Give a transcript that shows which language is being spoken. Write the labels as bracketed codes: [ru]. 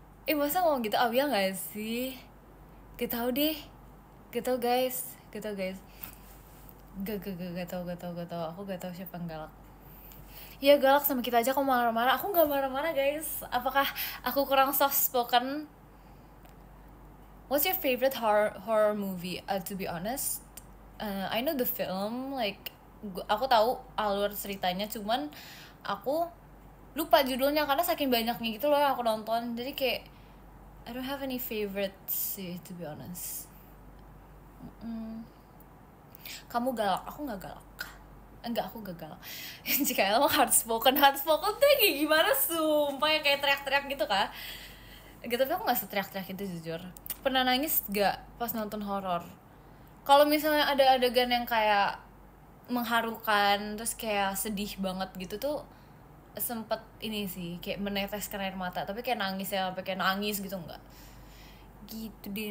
[id] Masa ngomong gitu Awia gak sih? Gak tau deh. Gak tau guys. Gak tau guys. Gak tau. Aku gak tau siapa yang galak. Ya galak sama kita aja kok marah-marah. Aku gak marah-marah guys. Apakah aku kurang soft spoken? [en] What's your favorite horror movie? To be honest, I know the film. [id] Like aku tahu alur ceritanya, cuman aku lupa judulnya karena saking banyaknya gitu loh yang aku nonton. [en] Jadi kayak I don't have any favorites sih, to be honest. [id] Kamu galak, aku nggak galak. Enggak, aku gak galak. Jika emang hard spoken tuh kayak gimana sumpah, ya kayak teriak-teriak gitu kah? Gitu, tapi aku nggak seteriak-teriak itu jujur. Pernah nangis gak pas nonton horor? Kalau misalnya ada adegan yang kayak mengharukan terus kayak sedih banget gitu tuh sempet ini sih, kayak meneteskan air mata, tapi kayak nangis ya, sampai kayak nangis gitu enggak. Gitu deh.